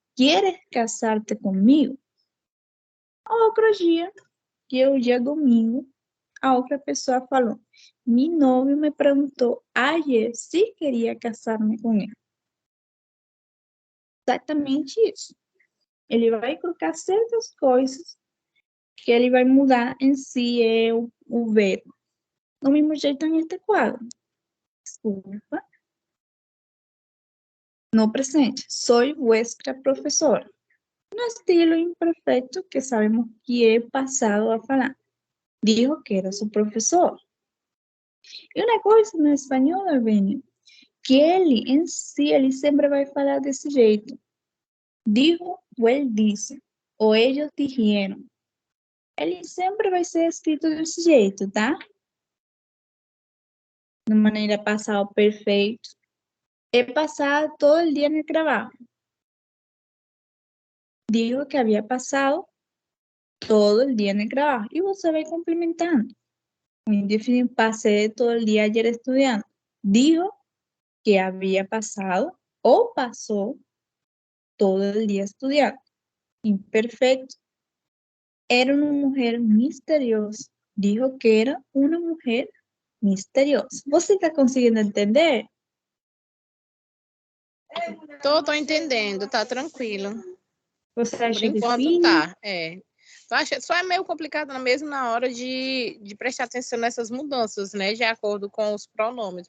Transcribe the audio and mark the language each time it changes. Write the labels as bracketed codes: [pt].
[es] ¿Quieres casarte comigo? [pt] Outro dia, que é o dia domingo, a outra pessoa falou, meu noivo me perguntou ayer se queria casar-me com ele. Exatamente isso. Ele vai colocar certas coisas que ele vai mudar em si é o verbo. Do mesmo jeito neste quadro. Desculpa. No presente, [es] soy vuestra professora. [pt] No estilo imperfeito, que sabemos que é passado a falar. [es] Dijo que era su professor. [pt] E uma coisa no espanhol, Albênio, que ele em si, ele sempre vai falar desse jeito. Dijo ou ele disse, ou eles dijeron. Ele sempre vai ser escrito desse jeito, tá? De maneira passado perfeito. [es] He pasado todo el día en el trabajo. Dijo que había pasado todo el día en el trabajo. [pt] Y você vai complementando. O indefinido, [es] pasé todo el día ayer estudiando. Dijo que había pasado o pasó todo el día estudiando. Imperfecto. Era una mujer misteriosa. Dijo que era una mujer misteriosa. [pt] Você está conseguindo entender? Tô entendendo, tá tranquilo. Você Por acha enquanto difícil? tá, é. Só é meio complicado mesmo na hora de prestar atenção nessas mudanças, né? De acordo com os pronomes.